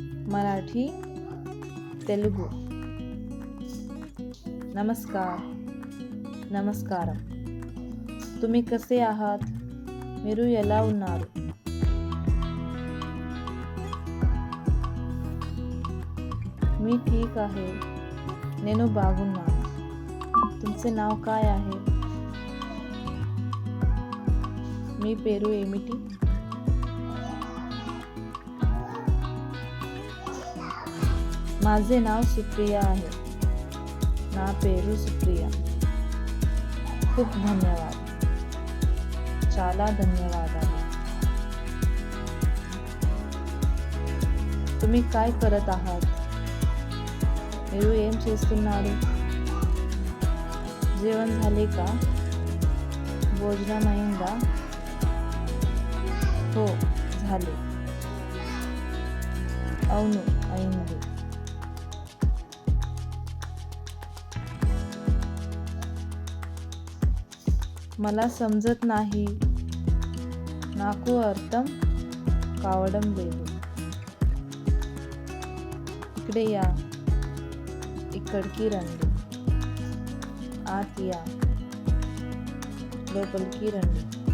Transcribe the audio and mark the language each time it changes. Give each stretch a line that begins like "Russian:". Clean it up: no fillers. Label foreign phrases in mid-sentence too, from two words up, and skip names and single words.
Marathi: मराठी तेलुगू नमस्कार నమస్కారం तुम्ही कसे आहात
Telugu: మీరు ఎలా ఉన్నారు
Marathi: मी ठीक आहे
Telugu: నేను బాగున్నాను
Marathi: तुमचे नाव काय आहे
Telugu: మీ పేరు ఏమిటి
Marathi: माझे नाव सुप्रिया आहे
Telugu: నా పేరు సుప్రియ
Marathi: खूप धन्यवाद
Telugu: చాలా ధన్యవాదాలు
Marathi: तुम्ही काय करत आहात
Telugu: మీరు ఏం చేస్తున్నారు
Marathi: जेवण झाले का భోజనమైందా हो झाले
Telugu: అవును అయింది
Marathi: मला समजत नाही
Telugu: నాకు అర్థం కావడం లేదు
Marathi: इकडे या
Telugu: ఇక్కడికి రండి
Marathi: आत या
Telugu: లోపలికి రండి